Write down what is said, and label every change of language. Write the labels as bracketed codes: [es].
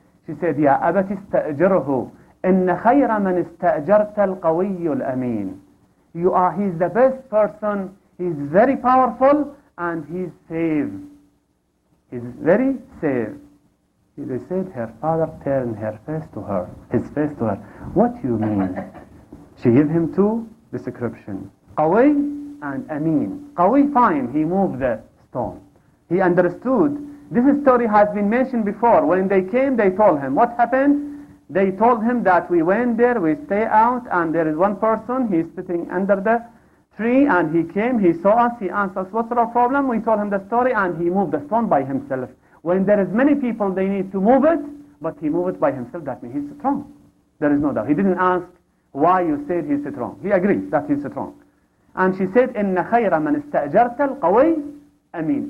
[en] She said, [ar] يا أبت استأجره إن خير من استأجرت القوي الأمين. [en] He's the best person. He's very powerful and he's safe. He's very safe. They said her father turned his face to her. What you mean? She gave him two description. Qawi and Amin. Qawi, fine, he moved the stone. He understood. This story has been mentioned before. When they came, they told him. What happened? They told him that we went there, we stay out, and there is one person, he's sitting under the tree, and he came, he saw us, he asked us, what's our problem? We told him the story, and he moved the stone by himself. When there is many people, they need to move it, but he moved it by himself. That means he's strong. There is no doubt. He didn't ask why you said he's strong. He agreed that he's strong. And she said, [ar] إِنَّ خَيْرَ مَنِ اسْتَأْجَرْتَ الْقَوِيِّ Amin.